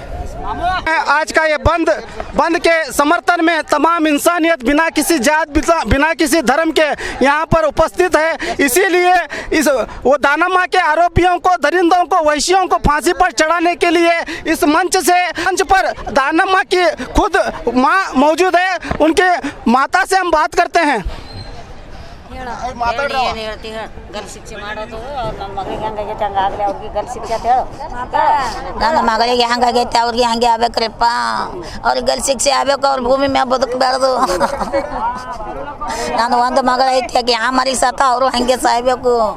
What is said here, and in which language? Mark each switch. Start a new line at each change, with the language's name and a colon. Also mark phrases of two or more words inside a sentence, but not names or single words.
Hindi: आज का ये बंद के समर्थन में तमाम इंसानियत बिना किसी जात बिना किसी धर्म के यहाँ पर उपस्थित है। इसीलिए वो दाना माँ के आरोपियों को, दरिंदों को, वैश्यों को फांसी पर चढ़ाने के लिए इस मंच पर दाना माँ की खुद माँ मौजूद है। उनके माता से हम बात करते हैं।
Kannada: ನನ್ನ ಮಗಳಿಗೆ ಹೆಂಗಾಗೈತೆ ಅವ್ರಿಗೆ ಹಂಗೆ ಆಗ್ಬೇಕ್ರಿಪ್ಪ, ಅವ್ರಿಗೆ ಗಲ್ ಶಿಕ್ಷೆ ಆಗ್ಬೇಕು, ಅವ್ರ ಭೂಮಿ ಮ್ಯಾಗ ಬದುಕಬಾರ್ದು। ನಾನು ಒಂದು ಮಗಳ ಐತಿ, ಆಕೆ ಯಾವ ಮರಿಗೆ ಸತ್ತ ಅವರು ಹಂಗೆ ಸಾಯ್ಬೇಕು।